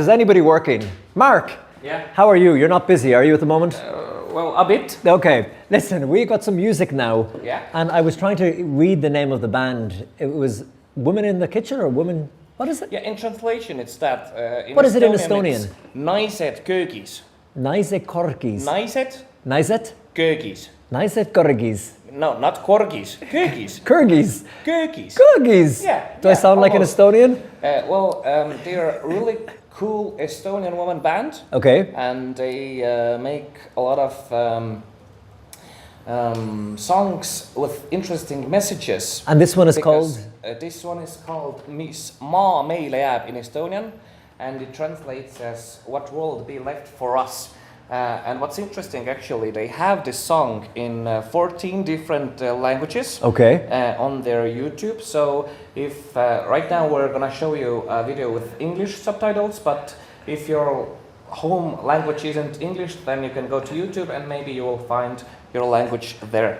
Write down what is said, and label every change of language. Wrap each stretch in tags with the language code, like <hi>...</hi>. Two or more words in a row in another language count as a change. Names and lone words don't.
<en>Is anybody working? Mark! Yeah? How are you? You're not busy, are you, at the moment? Well, a bit. Okay. Listen, we got some music now. Yeah. And I was trying to read the name of the band. It was Women in the Kitchen or Women... What is it? Yeah, in translation it's that. What is it in Estonian?</en> <et>Naiset köögis. Naiset korgis.</et> <en>Naiset? Naiset? Köögis.</en> <et>Naiset korgis.</et> <en>No, not korgis. Köögis. Kyrgyz. Köögis. Kyrgyz. Yeah. Do I sound like an Estonian? They're a really cool Estonian woman band. Okay. And they make a lot of songs with interesting messages. And this one is called? This one is called Mis maa meile jääb in Estonian, and it translates as What will be left for us. And what's interesting, actually, they have this song in 14 different languages. Okay. On their YouTube. So if right now we're gonna show you a video with English subtitles, but if your home language isn't English, then you can go to YouTube and maybe you will find your language there.</en>